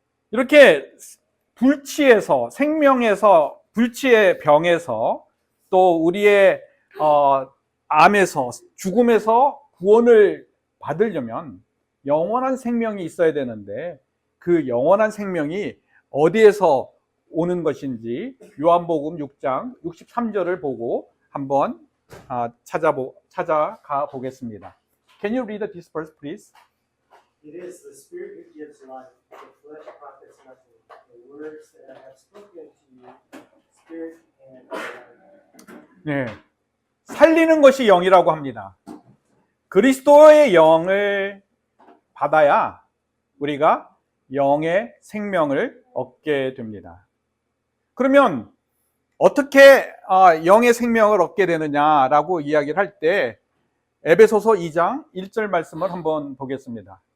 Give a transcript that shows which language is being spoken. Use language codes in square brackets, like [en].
[ko] 이렇게 불치에서, 생명에서, 불치의 병에서, 또 우리의 암에서, 죽음에서 구원을 받으려면 영원한 생명이 있어야 되는데, 그 영원한 생명이 어디에서 오는 것인지 요한복음 6장 63절을 보고 한번 찾아가 보겠습니다. [en] Can you read this verse, please? It is the Spirit who gives life. The flesh profits nothing. The words that I have spoken to you, Spirit and life. [ko] 네, 살리는 것이 영이라고 합니다. 그리스도의 영을 받아야 우리가 영의 생명을 얻게 됩니다. 그러면 어떻게 영의 생명을 얻게 되느냐라고 이야기를 할 때 에베소서 2장 1절 말씀을 한번 보겠습니다.